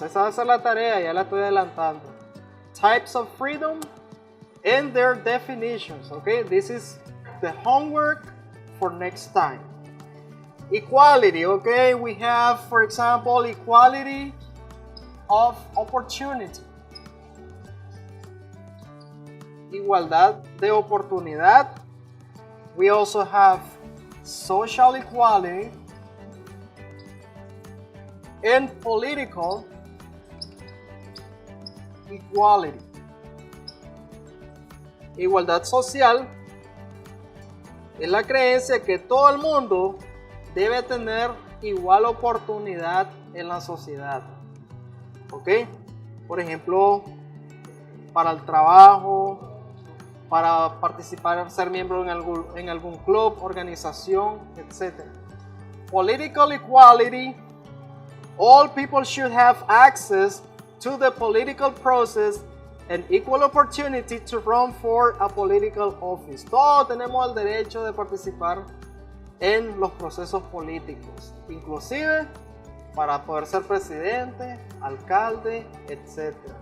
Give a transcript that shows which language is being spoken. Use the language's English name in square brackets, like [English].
[Spanish] Esa es la tarea, ya la estoy adelantando. [English] Types of freedom and their definitions. Okay, this is the homework for next time. Equality, okay, we have, for example, equality of opportunity. [Spanish] Igualdad de oportunidad. [English] We also have social equality and political equality. [Spanish] Igualdad social es la creencia que todo el mundo debe tener igual oportunidad en la sociedad. ¿Ok? Por ejemplo, para el trabajo, para participar, ser miembro en algún club, organización, etc. [English] Political equality. All people should have access to the political process and equal opportunity to run for a political office. [Spanish] Todos tenemos el derecho de participar en los procesos políticos, inclusive para poder ser presidente, alcalde, etc.